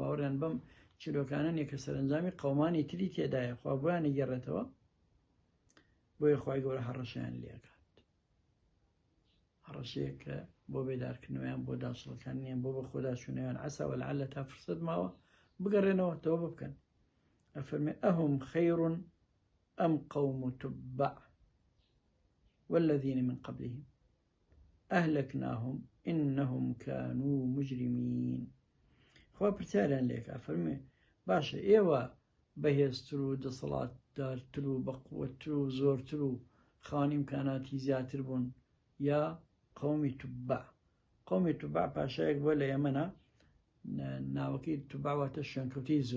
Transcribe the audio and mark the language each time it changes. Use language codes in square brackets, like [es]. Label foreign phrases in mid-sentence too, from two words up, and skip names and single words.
[ckb] باوەڕیان بەم چیرۆکانە نییە کە سەرنجامی قەومانی تری تێدایە خوا بۆیان ئەگەڕێتەوە بۆیە خوای گەورە هەڕەشیان لێکات هەڕەشەیە کە بۆ بێدارکردنەوەیان بۆ داچڵەکانیان بۆ بە خۆداچوونەوەیان [ar] عەسا وەلعەلە [ckb] تا فرسەت ماوە بگەڕێنەوە تەوبە بکەن ئەفەرمێ [ar] ئەهم خەیڕ ئەم قەوم تبع والذین من قبلهم ئەهلەکناهم ئینەهم کانوا مجرمین [ckb] خوا پرسیاریان لێکا فەرمێ باشە ئێوە بەهێزتر و دەسەڵاتدارتر و بەقووەتر و زۆرتر و خاوەن ئیمکاناتی زیاتر بوون یا قەومی تبع قەومی تبع پاشایەک بۆ لە یەمەنە ناوەکەی تبع واتە شوێنکەوتەی زۆر